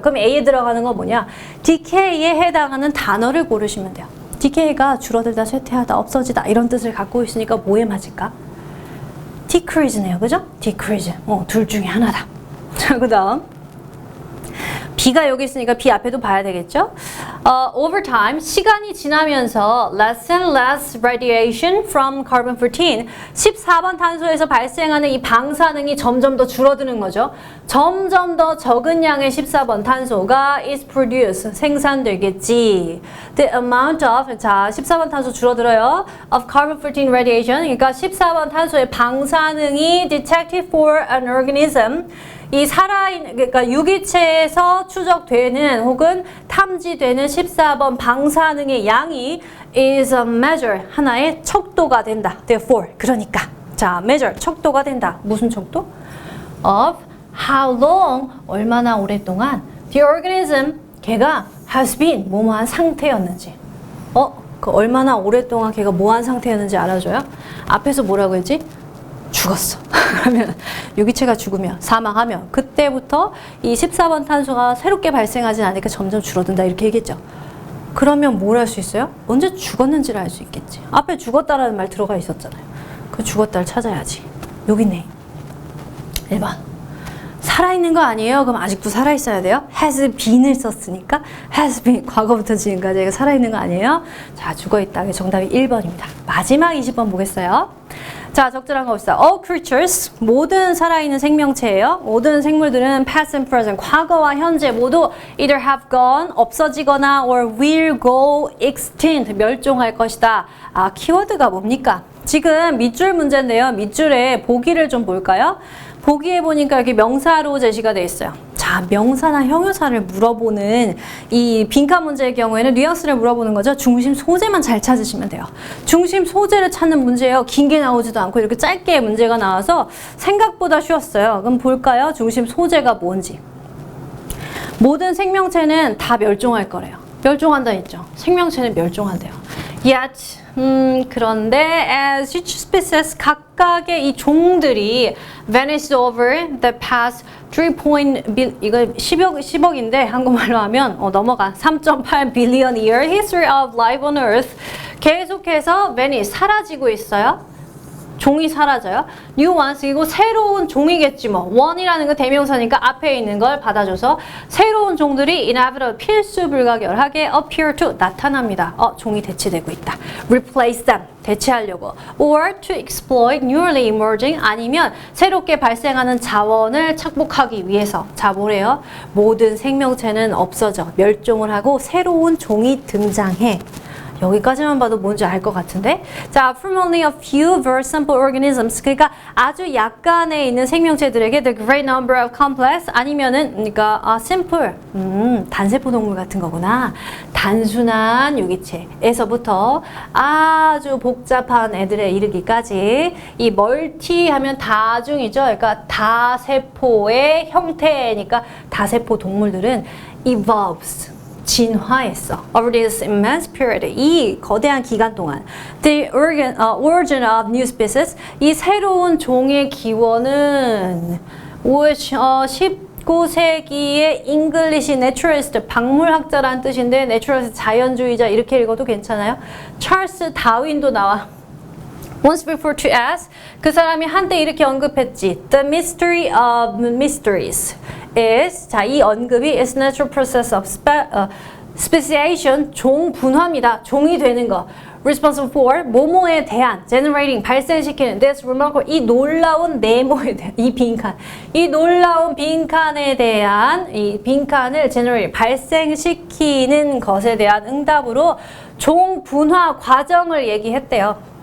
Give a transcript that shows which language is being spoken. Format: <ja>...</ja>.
<ko>그럼 A에 들어가는 건 뭐냐? decay에 해당하는 단어를 고르시면 돼요. decay가 줄어들다, 쇠퇴하다, 없어지다 이런 뜻을 갖고 있으니까 뭐에 맞을까? decrease네요. 그죠? decrease. 둘 중에 하나다. 자, 그 다음 B가 여기 있으니까 B 앞에도 봐야 되겠죠?</ko> <en>Over time,</en> <ko>시간이 지나면서</ko> <en>less and less radiation from carbon 14.</en> <ko>14번 탄소에서 발생하는 이 방사능이 점점 더 줄어드는 거죠. 점점 더 적은 양의 14번 탄소가</ko> <en>is produced,</en> <ko>생산되겠지.</ko> <en>The amount of,</en> <ko>자, 14번 탄소 줄어들어요.</ko> <en>Of carbon 14 radiation,</en> <ko>그러니까 14번 탄소의 방사능이</ko> <en>detected for an organism.</en> <ko>이 그러니까 유기체에서 추적되는 혹은 탐지되는 14번 방사능의 양이</ko> <en>is a measure,</en> <ko>하나의 척도가 된다. Therefore, 그러니까. 자, measure, 척도가 된다. 무슨 척도?</ko> <en>Of how long,</en> <ko>얼마나 오랫동안</ko> <en>the organism, 걔가 has been,</en> <ko>뭐뭐한 상태였는지. 그 얼마나 오랫동안 걔가 뭐한 상태였는지 알아줘요? 앞에서 뭐라고 했지? 죽었어. 그러면 유기체가 죽으면, 사망하면 그때부터 이 14번 탄소가 새롭게 발생하진 않으니까 점점 줄어든다 이렇게 얘기했죠. 그러면 뭘 할 수 있어요? 언제 죽었는지를 알 수 있겠지. 앞에 죽었다라는 말 들어가 있었잖아요. 그 죽었다를 찾아야지. 여기 있네. 1번. 살아있는 거 아니에요? 그럼 아직도 살아있어야 돼요?</ko> <en>has been</en> <ko>을 썼으니까 has been, 과거부터 지금까지 살아있는 거 아니에요? 자, 죽어있다. 정답이 1번입니다. 마지막 20번 보겠어요. 자, 적절한 거 봅시다.</ko> <en>All creatures,</en> <ko>모든 살아있는 생명체예요. 모든 생물들은</ko> <en>past and present,</en> <ko>과거와 현재 모두</ko> <en>either have gone, 없어지거나 or will go extinct, 멸종할 것이다.</en> <ko>아, 키워드가 뭡니까? 지금 밑줄 문제인데요. 밑줄에 보기를 좀 볼까요? 보기에 보니까 이렇게 명사로 제시가 되어 있어요. 자, 명사나 형용사를 물어보는 이 빈칸 문제의 경우에는 뉘앙스를 물어보는 거죠. 중심 소재만 잘 찾으시면 돼요. 중심 소재를 찾는 문제예요. 긴 게 나오지도 않고 이렇게 짧게 문제가 나와서 생각보다 쉬웠어요. 그럼 볼까요? 중심 소재가 뭔지. 모든 생명체는 다 멸종할 거래요. 멸종한다 했죠. 생명체는 멸종한대요.</ko> <en>Yet,</en> <ko>그런데</ko> <en>as each species,</en> <ko>각각의 이 종들이</ko> <en>vanished over the past 3.</en> <ko>이거 10억인데 한국말로 하면 넘어가 3.8 billion year history of life on earth. 계속해서 vanish, 사라지고 있어요. 종이 사라져요.</ko> <en>New ones,</en> <ko>이거 새로운 종이겠지 뭐. one이라는 거 대명사니까 앞에 있는 걸 받아줘서 새로운 종들이 inevitable, 필수 불가결하게 appear to, 나타납니다. 종이 대체되고 있다.</ko> <en>Replace them,</en> <ko>대체하려고.</ko> <en>Or to exploit newly emerging,</en> <ko>아니면 새롭게 발생하는 자원을 착복하기 위해서. 자, 뭐래요? 모든 생명체는 없어져, 멸종을 하고 새로운 종이 등장해. 여기까지만 봐도 뭔지 알 것 같은데.</ko> <en>자, from only a few very simple organisms,</en> <ko>그러니까 아주 약간의 있는 생명체들에게</ko> <en>the great number of complex, 아니면은 그러니까 simple, 단세포 동물 같은 거구나.</en> <ko>단순한 유기체에서부터 아주 복잡한 애들에 이르기까지 이 멀티 하면 다중이죠. 그러니까 다세포의 형태니까 다세포 동물들은 evolves, 진화했어.</ko> <en>Over this immense period,</en> <ko>이 거대한 기간 동안</ko> <en>the origin of new species,</en> <ko>이 새로운 종의 기원은</ko> <en>which 19세기의 English naturalist, 박물학자라는 뜻인데 naturalist, 자연주의자 이렇게 읽어도 괜찮아요.</en> <ko>찰스 다윈도 나와.</ko> <en>Once before to ask,</en> <ko>그 사람이 한때 이렇게 언급했지.</ko> <en>The mystery of mysteries is,</en> <ko>자, 이 언급이</ko> <en>is natural process of speciation, 종 분화입니다.</en> <ko>종이 되는 거.</ko> <en>Responsible for,</en> <ko>뭐뭐에 대한, generating, 발생시키는,</ko> <en>this remarkable,</en> <ko>이 놀라운 네모에 대한, 이 빈칸. 이 놀라운 빈칸에 대한, 이 빈칸을 generate, 발생시키는 것에 대한 응답으로 종 분화 과정을 얘기했대요.</ko>